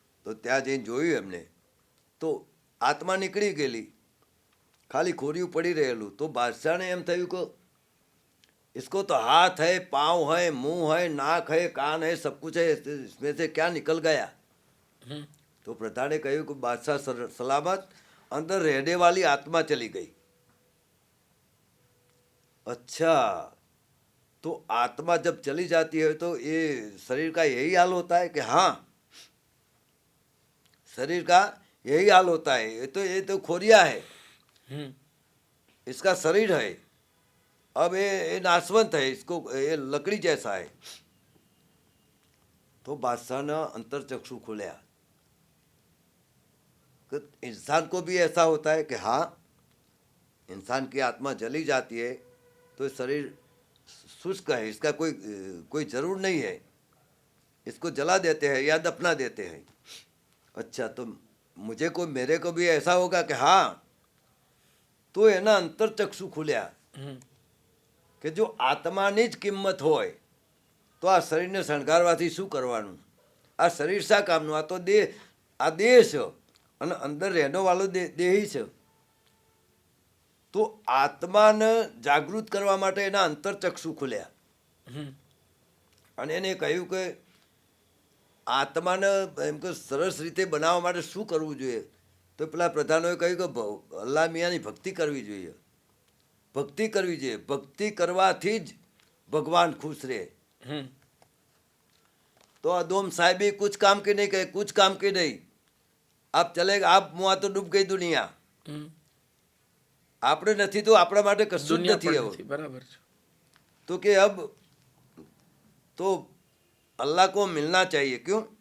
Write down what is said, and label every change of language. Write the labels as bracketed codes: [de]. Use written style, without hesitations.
[gu] તો ત્યાં જઈને જોયું એમને તો આત્મા નીકળી ગયેલી, ખાલી ખોરિયું પડી રહેલું. તો બાદશાહને એમ થયું કે [hi] इसको तो हाथ है, पाँव है, मुंह है, नाक है, कान है, सब कुछ है, इसमें से क्या निकल गया? હમ. तो प्रधान ने कहा कि बादशाह सलामत, अंदर रहने वाली आत्मा चली गई. अच्छा, तो आत्मा जब चली जाती है तो ये शरीर का यही हाल होता है कि हाँ, शरीर का यही हाल होता है. ये तो खोरिया है, હમ. इसका शरीर है. अब ये नाशवंत है, इसको ये लकड़ी जैसा है. तो बादशाह ने अंतरचक्षु खोल्या कि इंसान को भी ऐसा होता है कि हाँ, इंसान की आत्मा जली जाती है तो शरीर शुष्क है, इसका कोई जरूर नहीं है, इसको जला देते हैं या दफना देते हैं. अच्छा, तो मेरे को भी ऐसा होगा कि हाँ. [gu] तो એના અંતરચક્ષુ ખુલ્યા કે જો આત્માની જ કિંમત હોય તો આ શરીરને શણગારવાથી શું કરવાનું? આ શરીર શા કામનું? આ તો આ દેહ છે અને અંદર રહેનો વાળો દેહી છે. તો આત્માને જાગૃત કરવા માટે એના અંતરચક્ષુ ખુલ્યા અને એને કહ્યું કે આત્માને એમ કે સરસ રીતે બનાવવા માટે શું કરવું જોઈએ? તો પેલા પ્રધાનોએ કહ્યું કે અલ્લાહ મિયાંની ભક્તિ કરવી જોઈએ. ભક્તિ કરવી જોઈએ. ભક્તિ કરવાથી જ [hi] भगवान खुश रहे। હમ तो अदोम साहब भी कुछ काम के नहीं कहे, कुछ काम के नहीं, आप चले आप मुआ तो डूब गई दुनिया। હમ [gu] આપણે નથી તો આપણા માટે કશું જ દુનિયા નથી પણ હવે. નથી, બરાબર છે. [hi] तो कि अब तो अल्लाह को मिलना चाहिए. क्यों?